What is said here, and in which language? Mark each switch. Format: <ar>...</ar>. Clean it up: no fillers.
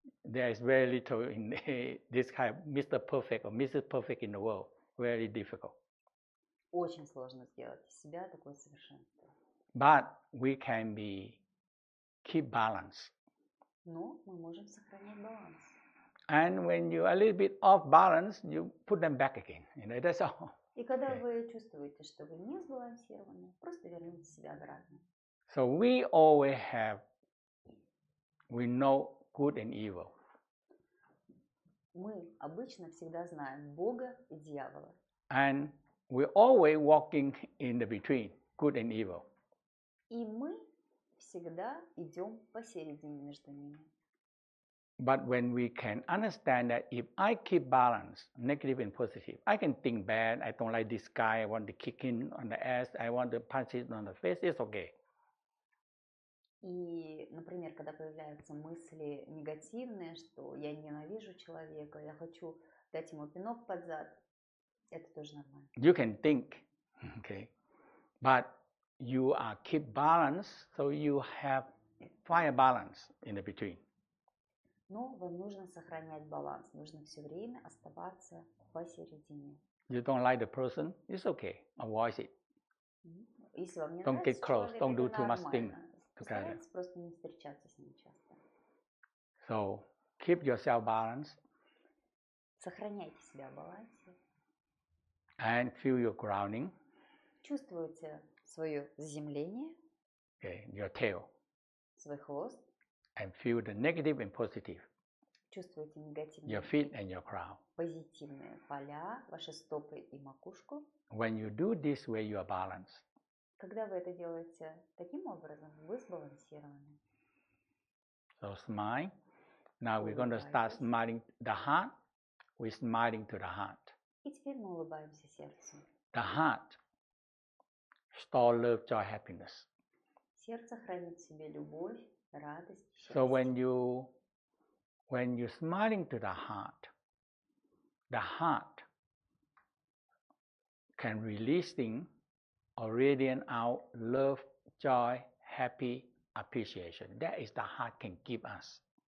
<en>There is very little in this kind of Mr. Perfect or Mrs. Perfect in the world. Very difficult.</en> <ru>Очень сложно сделать из себя такое совершенство.</ru> <en>But we can keep balance.</en> <ru>Но мы можем сохранять баланс.</ru> <en>And when you're a little bit off balance, you put them back again. That's all.</en> <ru>И когда вы чувствуете, что вы не сбалансированы, просто верните себя обратно.</ru> <en>So we know good and evil.</en> <ru>Мы обычно всегда знаем Бога и дьявола.</ru> <en>And we're always walking in the between, good and evil.</en> <ru>И мы всегда идем посередине между ними.</ru> <en>But when we can understand that if I keep balance, negative and positive, I can think bad, I don't like this guy, I want to kick him on the ass, I want to punch him on the face, it's okay.</en> <ru>И, например, когда появляются мысли негативные, что я ненавижу человека, я хочу дать ему пинок под зад, это тоже нормально.</ru> <en>You can think, okay, but you are keep balance, so you find a balance in the between.</en> <ru>Но вам нужно сохранять баланс, нужно все время оставаться посередине.</ru> <en>You don't like the person, it's okay, avoid it.</en> <ru>Если вам не</ru> <en>Don't</en> <ru>нравится</ru> <en>get close,</en> <ru>человек,</ru> <en>don't do</en> <ru>это</ru> <en>too much thing</en> <ru>нормально.</ru> <en>together.</en> <ru>Постарайтесь просто не встречаться с ним часто.</ru> <en>So keep yourself balanced</en> <ru>Сохраняйте себя в балансе.</ru> <en>and feel your grounding,</en> <ru>Чувствуйте свое заземление,</ru> <en>okay, your tail,</en> <ru>свой хвост,</ru> <en>and feel the negative and positive.</en> <ru>чувствуете</ru> <en>your</en> <ru>негативные</ru> <en>feet and your crown.</en> <ru>позитивные поля, ваши стопы и макушку.</ru> <en>When you do this way, you are balanced.</en> <ru>Когда вы это делаете таким образом, вы сбалансированы.</ru> <en>So smile. Now we're going to start smiling the heart. We're smiling to the heart.</en> <ru>И теперь мы улыбаемся сердцу.</ru> <en>The heart store love, joy, happiness.</en> <ru>Сердце хранит в себе любовь, радость, счастье.</ru> <en>So when you're smiling to the heart can releasing or radiate out love, joy, happy, appreciation. That is the heart can give us.</en>